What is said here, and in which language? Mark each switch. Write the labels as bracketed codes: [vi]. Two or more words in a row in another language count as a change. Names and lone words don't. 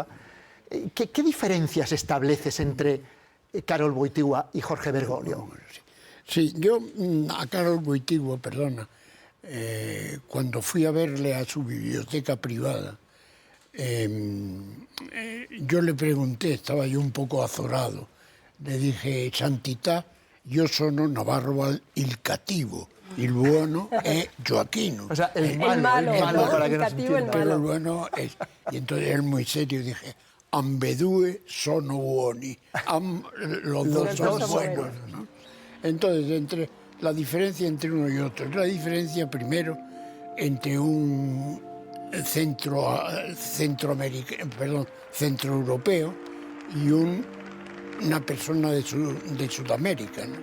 [es] ¿Qué diferencias estableces entre Karol Wojtyła y Jorge Bergoglio? Sí, yo a Karol Wojtyła, perdona, cuando fui a verle a su biblioteca privada, yo le pregunté, estaba yo un poco azorado, le dije, [it] Santità, io sono Navarro il cattivo, il buono è Gioacchino. [es] O sea, el malo, ¿no? para que El nos cattivo, el entiendan. Pero el malo. bueno es... Y entonces él muy serio dije, [it] ambedue sono buoni, [es] los dos son buenos, ¿no? Entonces, la diferencia entre uno y otro, la diferencia primero entre un centroeuropeo y una persona de Sudamérica, ¿no?